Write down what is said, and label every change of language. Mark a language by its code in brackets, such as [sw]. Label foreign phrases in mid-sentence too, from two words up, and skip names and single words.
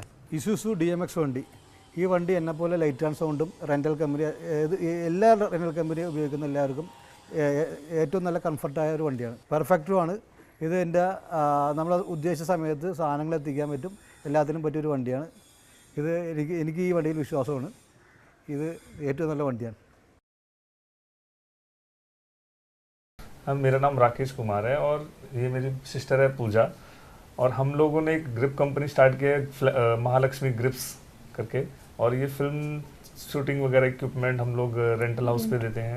[ml] ഇസുസു DMX വണ്ടി, ഈ വണ്ടി എന്നെപ്പോലെ [en] light and sound rental company, [ml] എല്ലാ [en] rental company [ml] ഉപയോഗിക്കുന്ന എല്ലാവർക്കും ഏറ്റവും നല്ല കംഫർട്ടായ ഒരു വണ്ടിയാണ്. പെർഫെക്റ്റുമാണ്. ഇത് എൻ്റെ നമ്മൾ ഉദ്ദേശിച്ച സമയത്ത് സാധനങ്ങൾ എത്തിക്കാൻ പറ്റും, എല്ലാത്തിനും പറ്റിയൊരു വണ്ടിയാണ് ഇത്. എനിക്ക് ഈ വണ്ടിയിൽ വിശ്വാസമാണ്. ഇത് ഏറ്റവും നല്ല വണ്ടിയാണ്. [hi] मेरा नाम राकेश कुमार है और ये मेरी सिस्टर है पूजा, और हम लोगों ने एक [en] grip company start [hi] किया है, महालक्ष्मी ग्रिप्स करके, और ये [en] film shooting [hi] वगैरह इक्विपमेंट हम लोग [en] rental house [hi] पे देते हैं.